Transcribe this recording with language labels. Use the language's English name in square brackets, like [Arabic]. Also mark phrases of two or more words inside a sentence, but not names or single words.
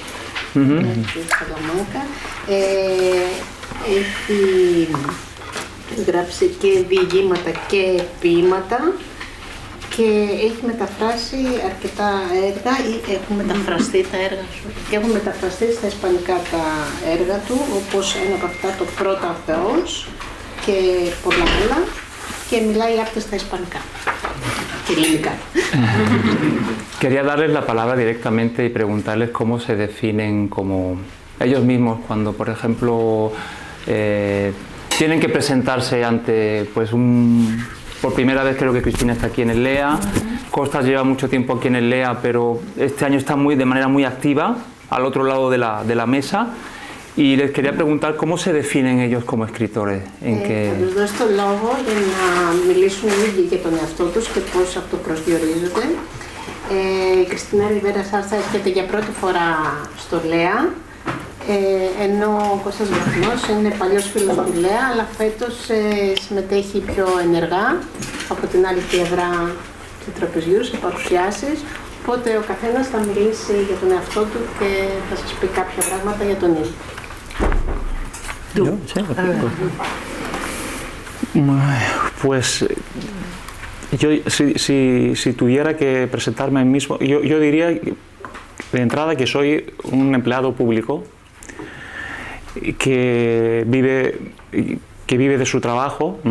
[Greek] Έχει γράψει και διηγήματα και ποίηματα και έχει μεταφράσει αρκετά έργα ή έχουν μεταφραστεί τα έργα σου και έχουν μεταφραστεί στα ισπανικά τα έργα του, όπως ένα από αυτά το Πρώτα ο Θεός και πολλά άλλα, και μιλάει άπτε στα ισπανικά και ελληνικά. [Spanish] Quería darles la palabra directamente y preguntarles cómo se definen como ellos mismos cuando, por ejemplo, tienen que presentarse ante por primera vez. Creo que Cristina está aquí en el LEA, Costas lleva mucho tiempo aquí en el LEA, pero este año está de manera muy activa al otro lado de la mesa, Y les quería preguntar cómo se definen ellos como escritores. [Greek] Θα τους δώσω το λόγο για να μιλήσουν οι ίδιοι για τον εαυτό τους και πώς αυτοπροσδιορίζονται. Η Κριστίνα Ριβέρα Σάρσα έρχεται για πρώτη φορά στο ΛΕΑ, ενώ ο Κώστας Βραχνός είναι παλιός φίλος του ΛΕΑ, αλλά φέτος συμμετέχει πιο ενεργά από την άλλη πλευρά του τραπεζιού σε παρουσιάσεις. Οπότε ο καθένας θα μιλήσει για τον εαυτό του και θα σας πει κάποια πράγματα για τον ίδιο. [Spanish] Pues yo si tuviera que presentarme a mí mismo, yo diría de entrada que soy un empleado público que vive de su trabajo, ¿no?